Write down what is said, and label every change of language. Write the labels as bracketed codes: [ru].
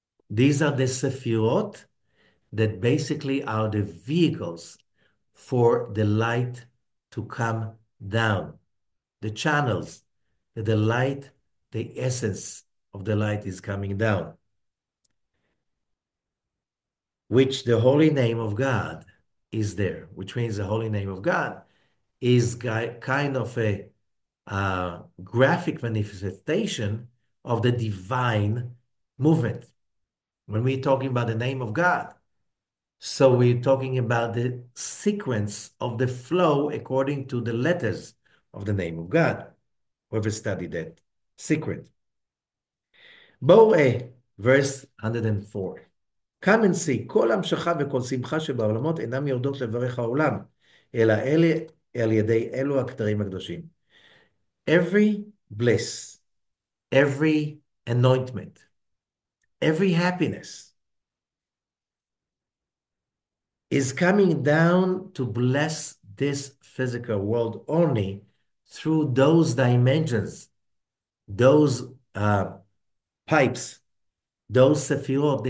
[en] These are the sephirot that basically are the vehicles for the light to come down, the channels that the light, the essence of the light is coming down, which the holy name of God is there, which means the holy name of God is kind of a graphic manifestation of the divine movement. When we're talking about the name of God, so we're talking about the sequence of the flow according to the letters of the name of God. Whoever studied that secret. בואו verse 104. Come and see, [he] כל המשכה וכל שמחה שבעולמות אינם יורדות לברך העולם, אלא אלה על ידי אלו הכתרים הקדושים. [en] Every bliss, every anointment, every happiness is coming down to bless this physical world only through those dimensions, those pipes, those sephirot.